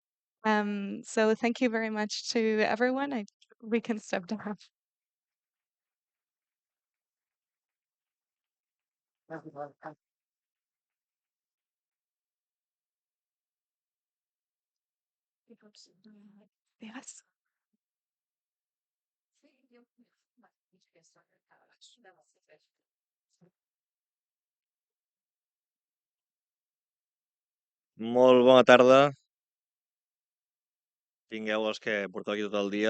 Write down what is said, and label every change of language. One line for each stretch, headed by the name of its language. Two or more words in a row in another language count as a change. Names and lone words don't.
English: So thank you very much to everyone. We can step down. Yes.
Catalan: Molt bona tarda. Tingueu els que porteu aquí tot el dia.